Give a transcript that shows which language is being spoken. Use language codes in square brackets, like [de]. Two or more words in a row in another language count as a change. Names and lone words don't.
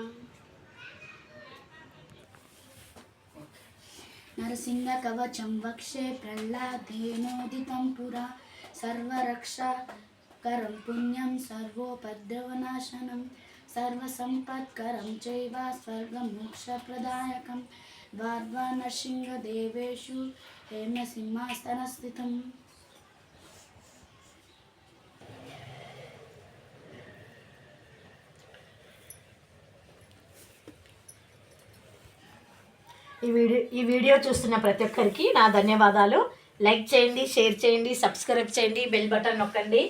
[sa] नरसिंह कवचं वक्षे प्रह्लादेनोदितं पुरा सर्वरक्षाकरं पुण्यं सर्वोपद्रवनाशनं सर्वसम्पत्करं चैव स्वर्गमोक्षप्रदायकं द्वाद्वा नरसिंहदेवेषु हेमसिंहासनस्थितम्। [te] ఈ వీడియో చూస్తున్న ప్రతి ఒక్కరికి నా ధన్యవాదాలు. లైక్ చేయండి, షేర్ చేయండి, సబ్స్క్రైబ్ చేయండి, [en] bell button [te] నొక్కండి.